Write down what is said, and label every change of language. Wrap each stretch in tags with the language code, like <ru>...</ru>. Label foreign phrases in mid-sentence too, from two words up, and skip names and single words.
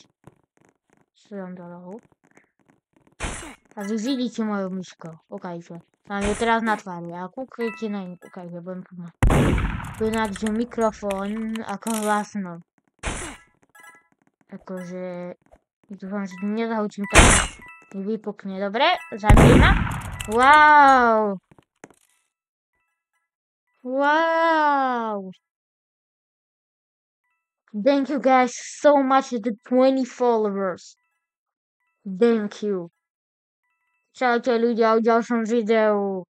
<sk>Svedom do rohu. A vy vidíte moju myšku. Kúkajte. Mám ju teraz na tvári. A kúkajte na ňu. Kúkajte, budem pomáhať. Ináč mikrofón ako hlasno. Akože... Dúfam, že nezahučím tak. Vypukne. Dobre? Zabijem ma.</sk> <en>Wow! Wow! Thank you guys so much for the 20 followers. Thank you.</en> <sk>Čaute ľudia, v ďalšom videu.</sk>